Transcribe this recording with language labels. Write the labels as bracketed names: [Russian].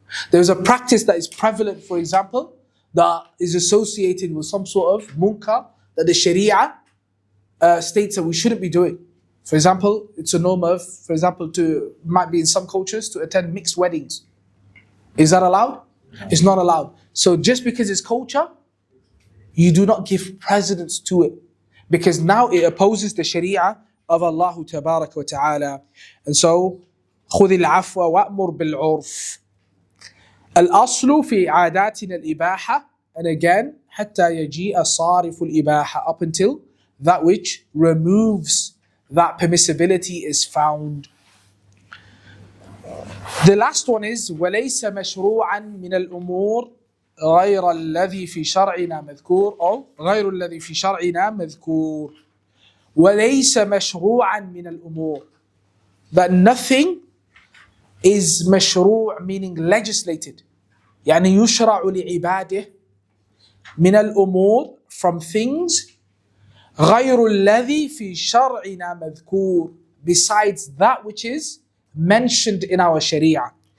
[English] There's a practice that is prevalent, for example, that is associated with some sort of munkar that the Sharia states that we shouldn't be doing. For example, it's a norm of, might be in some cultures, to attend mixed weddings. Is that allowed? It's not allowed. So just because it's culture, you do not give precedence to it. Because now it opposes the Sharia of Allah Tabaraka wa Ta'ala. And so, [Arabic] خُذِ الْعَفْوَ وَأْمُرْ بِالْعُرْفِ. الْأَصْلُ فِي عَادَاتِنَا الْإِبَاحَةِ. [English] And again, [Arabic] حَتَّى يَجِيءَ صَارِفُ الْإِبَاحَةِ. [English] Up until that which removes that permissibility is found. [Arabic] The last one is وَلَيْسَ مَشْرُوعًا مِنَ الْأُمُورِ غَيْرَ الَّذِي فِي شَرْعِنَا مَذْكُورٌ أو غَيْرُ الَّذِي فِي شَرْعِنَا مَذْكُورٌ. وَلَيْسَ مَشْرُوعًا مِنَ الْأُمُورِ. [English] That nothing is مشروع, meaning legislated. [Arabic] يعني يشرع لعباده من الأمور, [English] from things [Arabic] غَيْرُ الَّذِي فِي شَرْعِنَا مَذْكُورٌ, [English] besides that which is mentioned in our Sharia.